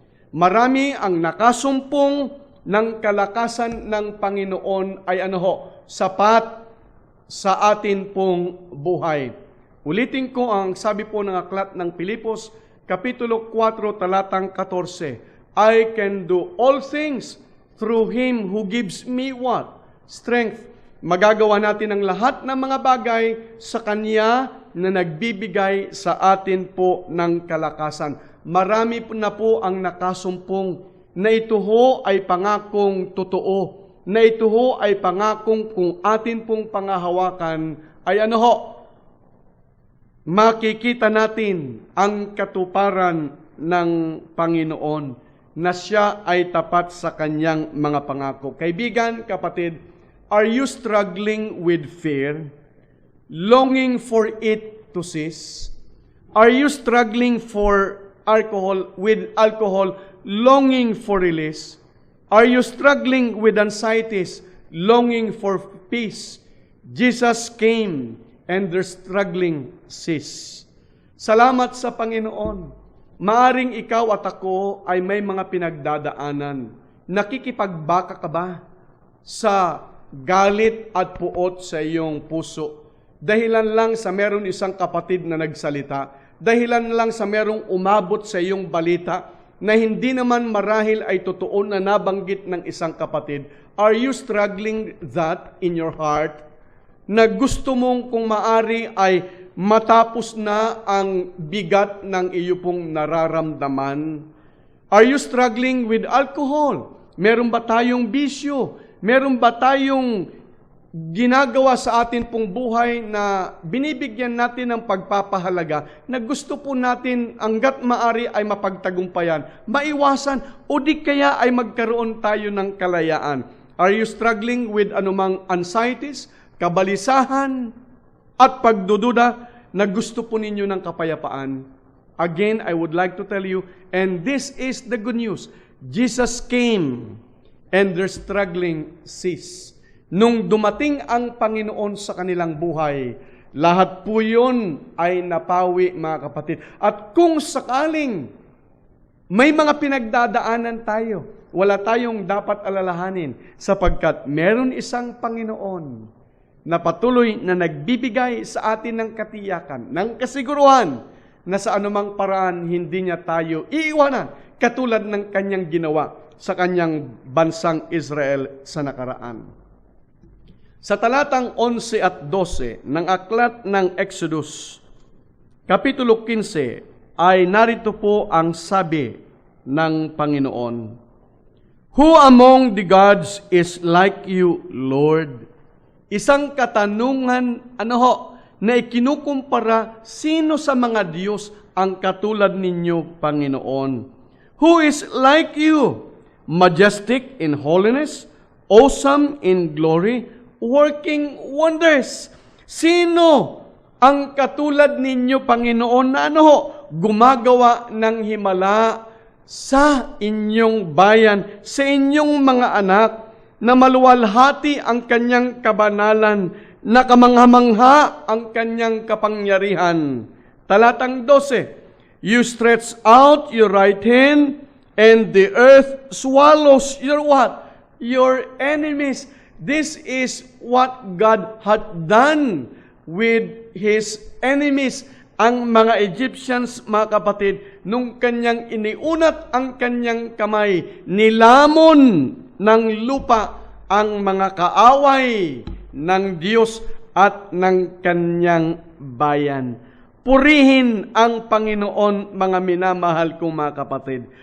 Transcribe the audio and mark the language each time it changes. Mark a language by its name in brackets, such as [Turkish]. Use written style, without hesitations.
[Filipino] Marami ang nakasumpong ng kalakasan ng Panginoon ay sapat sa atin pong buhay. Ulitin ko ang sabi po ng aklat ng Pilipos, Kapitulo 4, talatang 14. [English] I can do all things through Him who gives me what? Strength. [Filipino] Magagawa natin ang lahat ng mga bagay sa Kanya na nagbibigay sa atin po ng kalakasan. Marami na po ang nakasumpong na ito ho ay pangakong totoo, na ito ho ay pangakong kung atin pong pangahawakan ay makikita natin ang katuparan ng Panginoon na siya ay tapat sa kanyang mga pangako. Kaibigan, kapatid, [English] are you struggling with fear? Longing for it to cease? Are you struggling with alcohol, longing for release? Are you struggling with anxieties, longing for peace? Jesus came and their struggling ceased. [Filipino] Salamat sa Panginoon. Maaring ikaw at ako ay may mga pinagdadaanan. Nakikipagbaka ka ba sa galit at puot sa iyong puso? Dahilan lang sa meron isang kapatid na nagsalita, dahilan lang sa merong umabot sa iyong balita na hindi naman marahil ay totoo na nabanggit ng isang kapatid. [English] Are you struggling that in your heart? [Filipino] Na gusto mong kung maari ay matapos na ang bigat ng iyo pong nararamdaman? [English] Are you struggling with alcohol? [Filipino] Meron ba tayong bisyo? Meron ba tayong ginagawa sa atin pong buhay na binibigyan natin ng pagpapahalaga na gusto po natin hangga't maari ay mapagtagumpayan, maiwasan, o di kaya ay magkaroon tayo ng kalayaan? [English] Are you struggling with [Filipino] anumang [English] anxieties, [Filipino] kabalisahan, at pagdududa na gusto po ninyo ng kapayapaan? [English] Again, I would like to tell you, and this is the good news, Jesus came and their struggling ceased. [Filipino] Nung dumating ang Panginoon sa kanilang buhay, lahat po yun ay napawi, mga kapatid. At kung sakaling may mga pinagdadaanan tayo, wala tayong dapat alalahanin sapagkat meron isang Panginoon na patuloy na nagbibigay sa atin ng katiyakan, ng kasiguruhan na sa anumang paraan hindi niya tayo iiwanan katulad ng kanyang ginawa sa kanyang bansang Israel sa nakaraan. Sa talatang 11 at 12 ng aklat ng Exodus, Kapitulo 15, ay narito po ang sabi ng Panginoon. [English] Who among the gods is like you, Lord? [Filipino] Isang katanungan, na ikinukumpara, sino sa mga Diyos ang katulad ninyo, Panginoon? [English] Who is like you? Majestic in holiness, awesome in glory, working wonders. [Filipino] Sino ang katulad ninyo, Panginoon, na gumagawa ng himala sa inyong bayan, sa inyong mga anak, na maluwalhati ang kanyang kabanalan, na kamangha-mangha ang kanyang kapangyarihan. Talatang 12, [English] you stretch out your right hand, and the earth swallows your what? Your enemies. This is what God had done with His enemies. [Filipino] ang mga Egyptians, mga kapatid, nung kanyang iniunat ang kanyang kamay, nilamon ng lupa ang mga kaaway ng Diyos at ng kanyang bayan. Purihin ang Panginoon, mga minamahal kong mga kapatid.